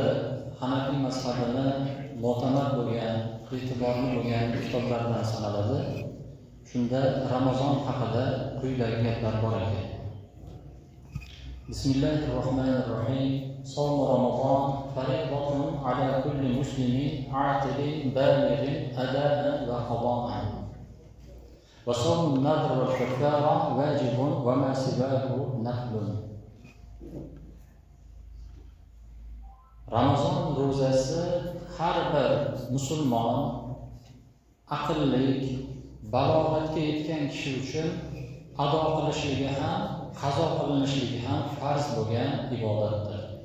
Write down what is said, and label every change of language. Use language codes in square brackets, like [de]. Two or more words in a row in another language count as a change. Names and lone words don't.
[uz] Hanafiy mazhabini mo'tamad bo'lgan, e'tiborli bo'lgan kitoblardan sanaladi. Shunda Ramazon haqida quyidagi gaplar bor ekan. [ar] بسم الله الرحمن الرحيم. صوم رمضان فريضة على كل مسلم عاقل بالغ أداء وقضاء. وصوم النذر والكفارة واجب وما سواه نفل. [uz] Ramazon ro'zasi har bir musulmon aqlli, balog'atga yetgan kishi uchun ado qilishligi ham, qazo qilinishligi ham farz bo'lgan ibodatdir.